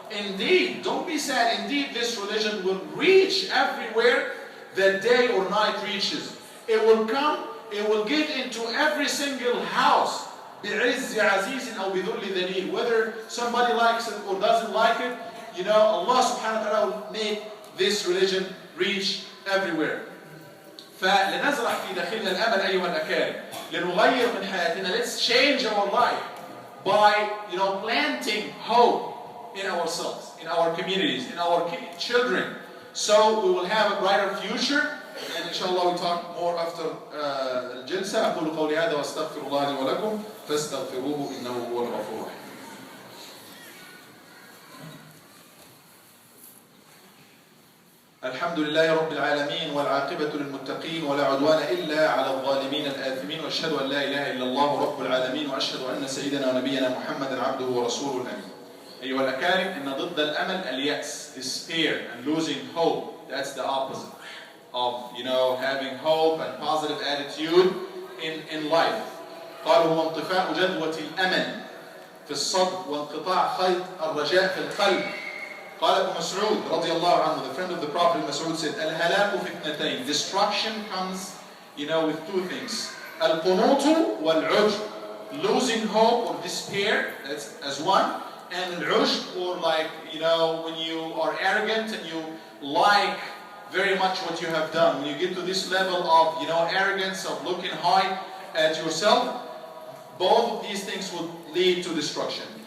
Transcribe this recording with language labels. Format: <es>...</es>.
<en>Indeed, don't be sad. Indeed, this religion will reach everywhere that day or night reaches. It will come, it will get into every single house.</en> <ar>بِعِزِّ عَزِيزٍ أَوْ بِذُلِّ ذَلِيلٍ.</ar> <en>Whether somebody likes it or doesn't like it, Allah subhanahu wa ta'ala will make this religion reach everywhere.</en> <ar>فلنزرع في داخلنا الأمل أيها الأكارم. لنغير من حياتنا.</ar> <en>Let's change our life by planting hope in ourselves, in our communities, in our children, so we will have a brighter future. And inshallah we'll talk more after الجلسة.</en> <ar>أقول قولي هذا وأستغفر الله لي ولكم فاستغفروه إنه هو الغفور الرحيم. الحمد لله رب العالمين والعاقبة للمتقين ولا عدوان إلا على الظالمين الآثمين، وأشهد أن لا إله إلا الله رب العالمين، وأشهد أن سيدنا ونبينا محمدا عبده ورسوله الأمين. أيها الأكارم، إن ضد الأمل اليأس, despair and losing hope.</ar> <en>That's the opposite of having hope and positive attitude in life.</en> <ar>قالوا هو انطفاء جدوة الأمل في الصدر وانقطاع خيط الرجاء في القلب. قال ابن مسعود رضي الله عنه, the friend of the Prophet Mas'ud said, الهلاك فتنتين.</ar> <en>Destruction comes, with two things. القنوط والعجب, losing hope or despair, that's as one, and العجب, or when you are arrogant and you like very much what you have done. When you get to this level of arrogance, of looking high at yourself, both of these things would lead to destruction.</en>